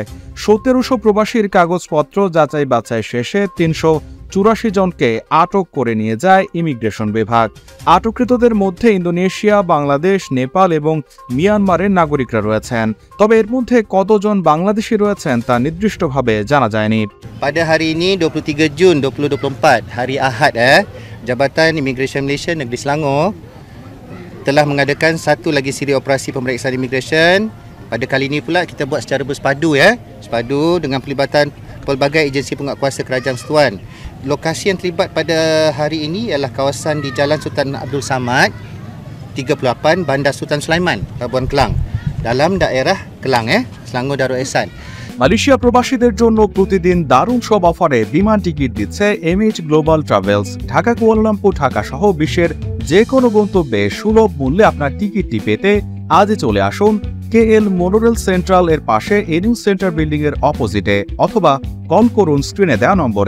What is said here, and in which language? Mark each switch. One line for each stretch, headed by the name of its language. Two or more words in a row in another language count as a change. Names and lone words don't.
Bangla: ১৭০০ প্রবাসীর কাগজপত্র যাচাই বাছাই শেষে ৩৮৪ জনকে আটক করে নিয়ে যায় ইমিগ্রেশন বিভাগ। আটককৃতদের মধ্যে ইন্দোনেশিয়া, বাংলাদেশ, নেপাল এবং মিয়ানমারের নাগরিকরা রয়েছেন। তবে এর মধ্যে কতজন বাংলাদেশি রয়েছেন তা নির্দিষ্টভাবে জানা যায়নি।
Malay: Pada hari ini 23 Jun 2024, hari Ahad, Jabatan Imigresen Malaysia Negeri Selangor telah mengadakan satu lagi siri operasi pemeriksaan imigresen. Pada kali ini pula kita buat secara bersepadu sepadu dengan pelibatan pelbagai agensi penguatkuasa kerajaan persekutuan. Lokasi yang terlibat pada hari ini ialah kawasan di Jalan Sultan Abdul Samad 38 Bandar Sultan Sulaiman, Pelabuhan Kelang, dalam daerah Kelang, Selangor Darul Ehsan.
Bangla: মালয়েশিয়া প্রবাসীদের জন্য প্রতিদিন দারুণ সব অফারে বিমান টিকিট দিচ্ছে এমএইচ গ্লোবাল ট্রাভেলস। ঢাকা, কুয়ালালামপুর, ঢাকা সহ বিশ্বের যে কোনো গন্তব্যে সুলভ মূল্যে আপনার টিকিটটি পেতে আজই চলে আসুন কেএল মোনোরেল সেন্ট্রাল এর পাশে এনিউ সেন্টার বিল্ডিং এর অপোজিটে, অথবা কল করুন স্ক্রিনে দেওয়া নম্বরে।